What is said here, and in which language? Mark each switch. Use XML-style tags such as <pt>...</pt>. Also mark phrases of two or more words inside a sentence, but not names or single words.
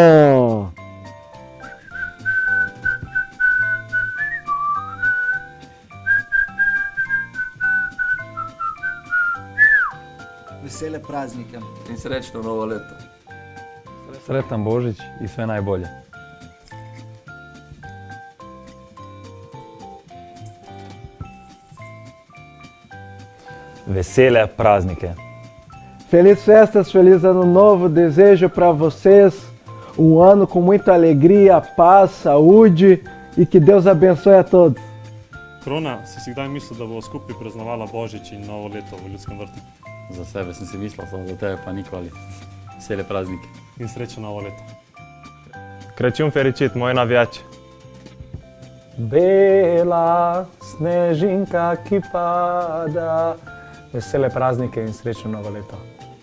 <sl>Vesele praznike in srečno novo leto.</sl> <hr>Sretan Božić i sve najbolje.</hr> <sl>Vesele praznike.</sl> <pt>Feliz festas, feliz ano novo. Desejo para vocês um ano com muita alegria, paz, saúde e que Deus abençoe a todos.</pt> <sl>Krona, si kdaj mislil, da bo skupaj praznovala Božič in novo leto v Ljudskem vrtu? Za sebe sem si mislil, samo za tebe pa nikoli. Vesele praznike. In srečno novo leto.</sl> <ro>Crăciun fericit,</ro> <sl>moi naviaci! Bela snežinka, ki pada, vesele praznike in srečno novo leto.</sl>